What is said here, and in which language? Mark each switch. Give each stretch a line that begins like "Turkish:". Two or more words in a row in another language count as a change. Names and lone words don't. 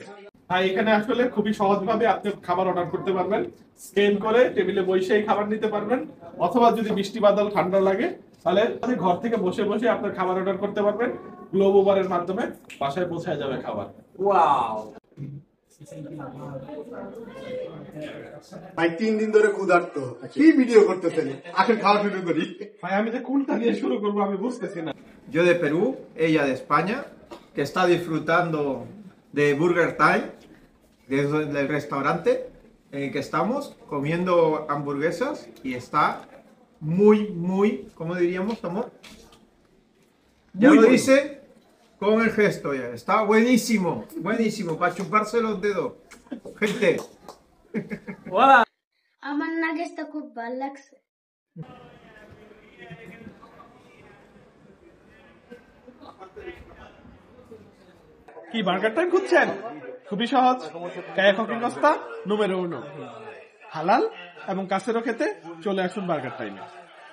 Bangla: এখানে আসলে খুবই সহজভাবে আপনি খাবার অর্ডার করতে পারবেন, স্ক্যান করে টেবিলে বসেই খাবার নিতে পারবেন, অথবা যদি বৃষ্টি বাদল ঠান্ডা লাগে তাহলে ঘর থেকে বসে বসে আপনার খাবার অর্ডার করতে পারবেন। গ্লোব ওভারের মাধ্যমে বাসায় পৌঁছায় যাবে খাবার। ওয়াও ভাই 3 দিন ধরে ক্ষুধার্ত, কি ভিডিও করতেছেন? আসেন খাওয়া শুরু করি। ভাই আমি যে কোনটা দিয়ে শুরু করবো আমি বুঝতেছি না।
Spanish: Yo de Perú, ella de España, que está disfrutando de Burger Time, del restaurante en el que estamos, comiendo hamburguesas y está muy, ¿cómo diríamos, amor? Ya lo dice con el gesto ya, está buenísimo, para chuparse los dedos. Gente.
Bangla: আমার নাগেশটা খুব ভালো লাগছে। কি বার্গার টাইম খুঁজছেন? খুবই সহজ, কায়া কুকিং কস্তা número 1, হালাল এবং কাছেরও খেতে চলে আসুন বার্গার টাইমে।